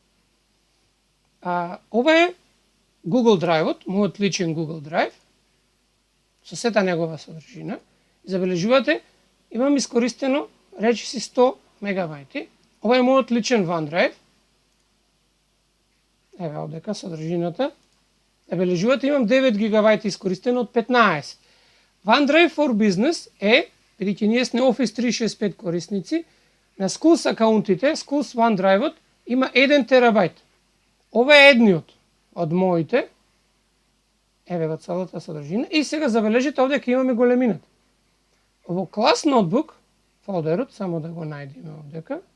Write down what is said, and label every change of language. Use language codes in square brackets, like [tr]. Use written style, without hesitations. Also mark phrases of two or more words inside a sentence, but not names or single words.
[mk] Ова е Google Drive-от, мојот личен Google Drive, со сета негова содржина. И забележувате, имам искористено речиси 100 мегабајти. Ова е мојот личен OneDrive. Еве овдека содржината. Забележувате, имам 9 гигабајти искористено од 15. OneDrive for Business е, бидејќи ние сме Office 365 корисници, на Schools акаунтите, Schools OneDrive-от има 1 терабајт. Ова е едниот од моите. Еве го целата содржина. И сега забележите овде ќе имаме големината. Во клас ноутбук, фолдерот, само да го најдеме овдека.